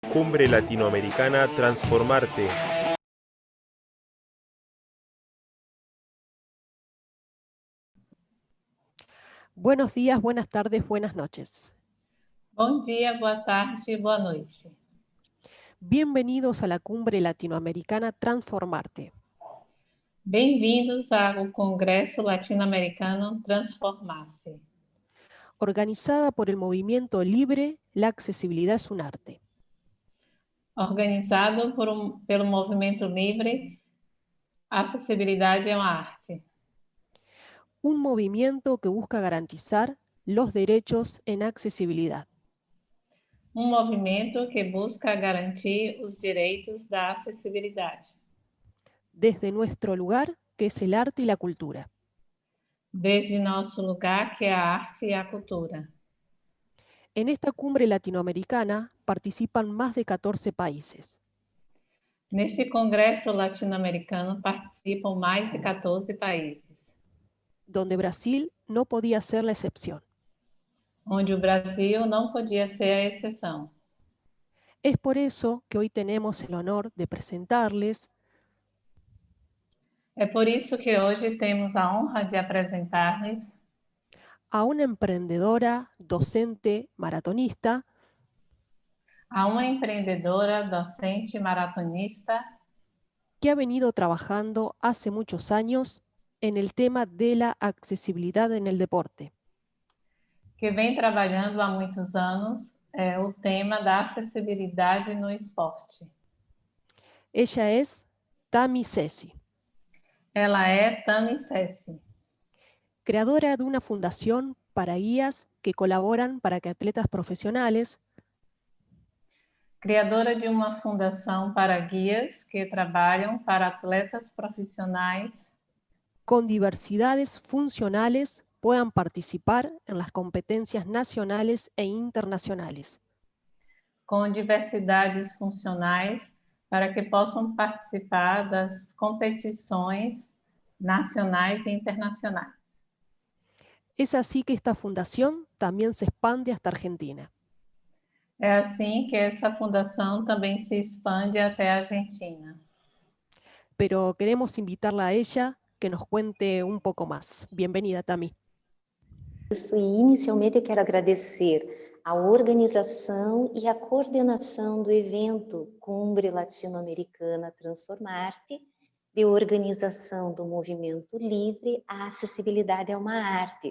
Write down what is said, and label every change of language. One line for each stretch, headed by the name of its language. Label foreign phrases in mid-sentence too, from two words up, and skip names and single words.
Spanish: Cumbre Latinoamericana Transformarte. Buenos días, buenas tardes, buenas noches.
Portuguese: Bom dia, boa tarde, boa noite.
Spanish: Bienvenidos a la Cumbre Latinoamericana Transformarte,
Portuguese: Bem-vindos ao Congresso Latino-Americano Transformar-se,
Spanish: organizada por el movimiento Libre, la accesibilidad es un arte.
Portuguese: organizado pelo Movimento Livre, a acessibilidade é uma arte.
Spanish: Un movimiento que busca garantizar los derechos en accesibilidad.
Portuguese: Movimento que busca garantir os direitos da acessibilidade,
Spanish: Desde nuestro lugar, que es el arte y la cultura.
Portuguese: desde nosso lugar, que é a arte e a cultura.
Spanish: En esta cumbre latinoamericana participan más de 14 países.
Portuguese: Neste Congresso Latino-Americano participam mais de 14 países,
Spanish: donde Brasil no podía ser la excepción.
Portuguese: onde o Brasil não podia ser a exceção.
Spanish: Es por eso que hoy tenemos el honor de presentarles
Portuguese: É por isso que hoje temos a honra de apresentar-lhes
Spanish: a una emprendedora, docente, maratonista,
Portuguese: a uma empreendedora, docente, maratonista,
Spanish: que ha venido trabajando hace muchos años en el tema de la accesibilidad en el deporte.
Portuguese: que vem trabalhando há muitos anos o tema da acessibilidade no esporte.
Spanish: Ella es Tami Ceci,
Portuguese: Ela é Tami Ceci,
Spanish: creadora de una fundación para guías que colaboran para que atletas profesionales
Portuguese: criadora de uma fundação para guias que trabalham para atletas profissionais
Spanish: con diversidades funcionales puedan participar en las competencias nacionales e internacionales.
Portuguese: com diversidades funcionais para que possam participar das competições nacionais e internacionais.
Spanish: Es así que esta fundación también se expande hasta Argentina.
Portuguese: É assim que essa fundação também se expande até a Argentina.
Spanish: Pero queremos invitarla a ella que nos cuente un poco más. Bienvenida, Tami.
Portuguese: Isso, e inicialmente eu quero agradecer a organização e a coordenação do evento Cumbre Latino-Americana Transformarte, de organização do Movimento Livre, a acessibilidade é uma arte.